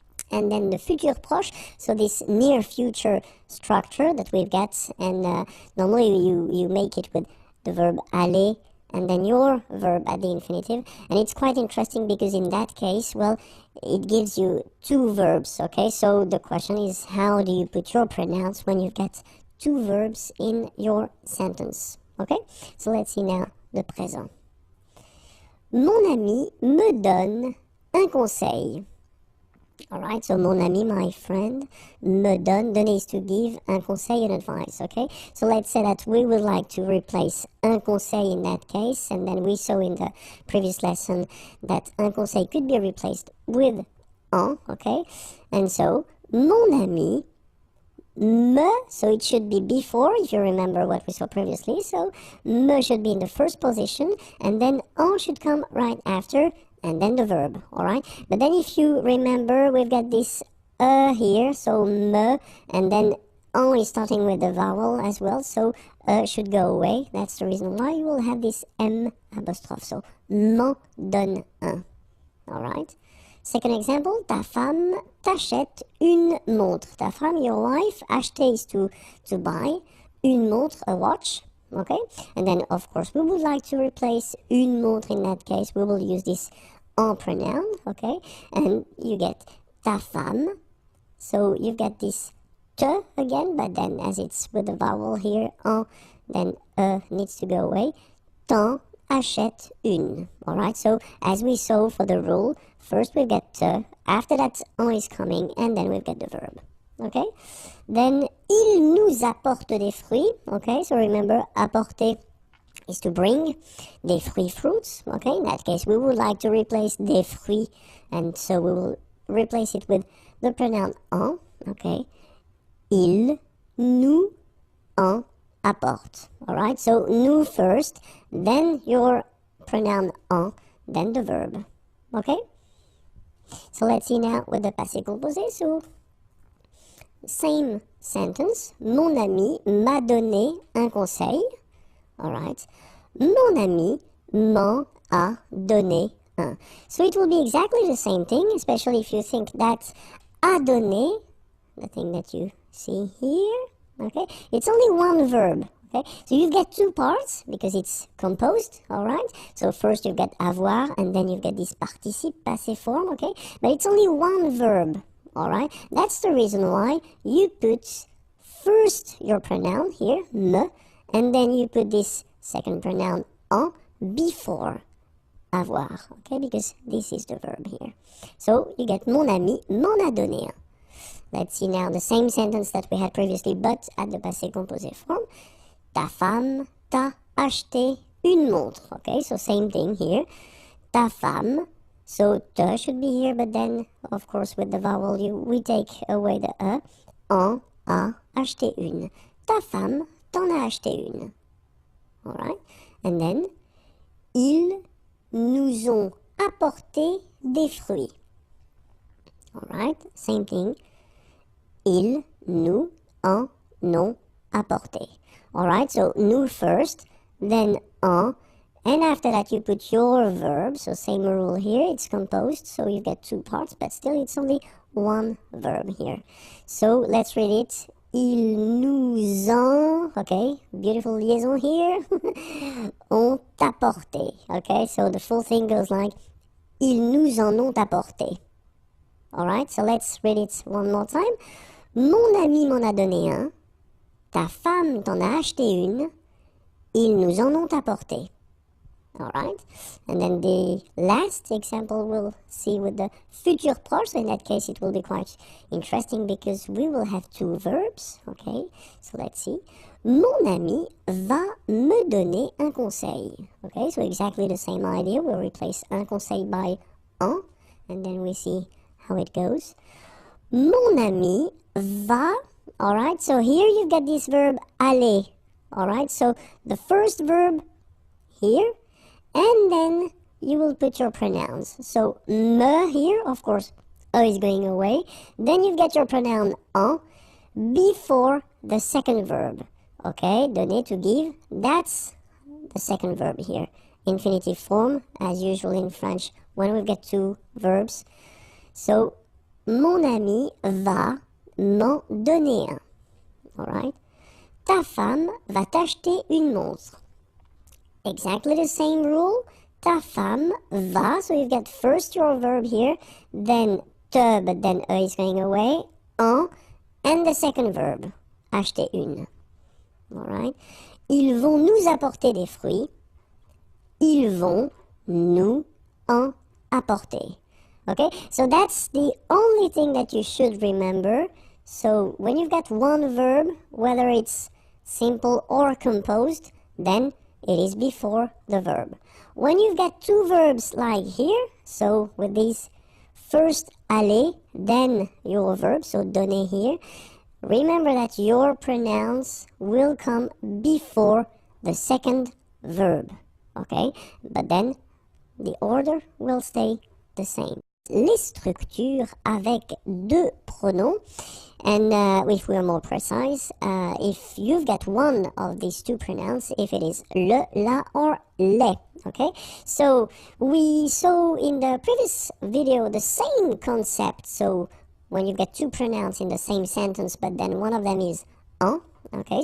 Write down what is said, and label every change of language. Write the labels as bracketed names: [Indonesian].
[English] and then the futur proche, so this near future structure that we've got, and normally you make it with the verb aller, and then your verb at the infinitive, and it's quite interesting because in that case, well, it gives you two verbs, okay, so the question is, how do you put your pronouns when you've got two verbs in your sentence. Okay, so let's see now the présent. [French] Mon ami me donne un conseil. [English] Alright, so mon ami, my friend, me donne, donner is to give, un conseil, an advice, okay? So let's say that we would like to replace un conseil in that case, and then we saw in the previous lesson that un conseil could be replaced with en, okay? And so, mon ami, me, so it should be before, if you remember what we saw previously, so me should be in the first position, and then en should come right after, and then the verb, alright? But then if you remember, we've got this here, so me, and then en is starting with the vowel as well, so should go away. That's the reason why you will have this M apostrophe, so [French] m'en donne un, [English] alright? Second example, [French] ta femme t'achète une montre. [English] Ta femme, your wife, acheter is to buy, une montre, a watch, okay? And then, of course, we would like to replace une montre in that case. We will use this en pronoun, okay? And you get ta femme. So you've got this te again, but then as it's with the vowel here, en, then needs to go away. [French] T'en achète une, [English] alright? So as we saw for the rule, first we've got te, after that en is coming, and then we've got the verb, okay? Then, [French] il nous apporte des fruits, [English] okay? So remember, apporter is to bring, des fruits, fruits, okay? In that case, we would like to replace des fruits, and so we will replace it with the pronoun en, okay? [French] Il nous en apporte, alright? [English] So, nous first, then your pronoun en, then the verb, okay? So let's see now with the passé composé. So, same sentence. [French] Mon ami m'a donné un conseil. Alright. Mon ami m'en a donné un. [English] So it will be exactly the same thing, especially if you think that a donné, the thing that you see here, okay, it's only one verb. Okay, so you've got two parts because it's composed, alright? So first you've got avoir and then you've got this participe passé form, okay? But it's only one verb, alright? That's the reason why you put first your pronoun here, me, and then you put this second pronoun en before avoir, okay? Because this is the verb here. So you get [French] mon ami m'en a donné un. [English] Let's see now the same sentence that we had previously, but at the passé composé form. [French] Ta femme t'a acheté une montre. [English] Okay, so same thing here. Ta femme, so te should be here, but then, of course, with the vowel, we take away the e. [French] En a acheté une. Ta femme t'en a acheté une. [English] Alright, and then, [French] ils nous ont apporté des fruits. [English] Alright, same thing. [French] Ils nous en ont apporté. [English] Alright, so nous first, then en, and after that you put your verb, so same rule here, it's composed, so you get two parts, but still it's only one verb here. So let's read it. Ils nous ont, okay, beautiful liaison here, ont apporté, okay, so the full thing goes like, [French] ils nous en ont apporté. [English] Alright, so let's read it one more time. [French] Mon ami m'en a donné un. Ta femme t'en a acheté une. Ils nous en ont apporté. [English] Alright? And then the last example we'll see with the futur proche. So in that case, it will be quite interesting because we will have two verbs. Okay? So let's see. [French] Mon ami va me donner un conseil. [English] Okay? So exactly the same idea. We'll replace un conseil by un. And then we see how it goes. [French] Mon ami va. [English] Alright? So here you've got this verb aller. Alright? So the first verb here. And then you will put your pronouns. So, me here, of course, E is going away. Then you've got your pronoun en before the second verb. Okay, donner, to give, that's the second verb here. Infinitive form, as usual in French, when we've got two verbs. [French] So, mon ami va m'en donner un. Alright? Ta femme va t'acheter une montre. [English] Exactly the same rule. Ta femme va, so you've got first your verb here, then te, but then E is going away, en, and the second verb, acheter une. Alright? [French] Ils vont nous apporter des fruits. Ils vont nous en apporter. [English] Okay? So that's the only thing that you should remember. So when you've got one verb, whether it's simple or composed, then it is before the verb. When you've got two verbs like here, so with these first aller, then your verb, so donner here, remember that your pronouns will come before the second verb, okay? But then the order will stay the same. [French] Les structures avec deux pronoms. [English] And if we're more precise, if you've got one of these two pronouns, if it is le, la, or les, okay? So we saw in the previous video the same concept. So when you've got two pronouns in the same sentence, but then one of them is en, okay?